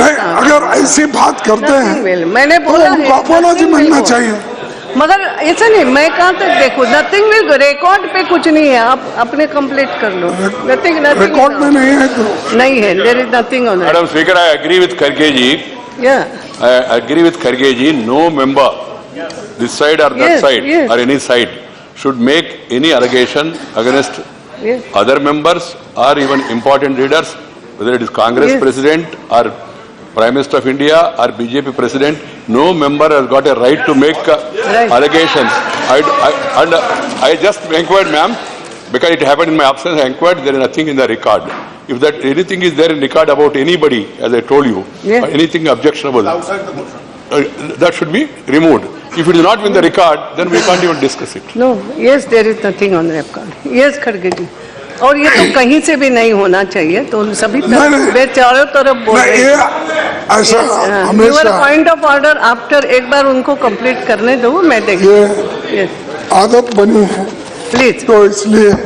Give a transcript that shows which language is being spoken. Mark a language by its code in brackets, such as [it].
[hi] नहीं, अगर ऐसी बात करते हैं मैंने बोला तो अपॉलॉजी मांगना चाहिए. मगर ऐसा नहीं, मैं कहाँ तक देखो, [en] nothing will, [hi] रिकॉर्ड पे कुछ नहीं है, आप अपने कंप्लीट कर लो. [en] nothing [hi] रिकॉर्ड में नहीं है तो नहीं है, [en] There is nothing on that. Madam speaker, I agree with खड़गे जी. I agree with Kharge ji. No member, this side or that side or any side, should make any allegation against other members or even important leaders, whether it is Congress President or Prime Minister of India or BJP President. No member has got a right to make allegations. I just inquired, ma'am, because it happened in my absence. I inquired, there is nothing in the record. If that anything is there in record about anybody, as I told you, anything objectionable, that should be removed. If it is not in the record, then we can't even discuss it. No, yes, there is nothing on the record. [hi] Yes, खड़गे जी. और ये तो कहीं से भी नहीं होना चाहिए, तो सभी चारों तरफ बोल रहे हैं. ऐसा [en] Your point of order after [hi] एक बार उनको कंप्लीट करने दो, मैं देखूँ. आदत बनी है [en] please, [hi] तो इसलिए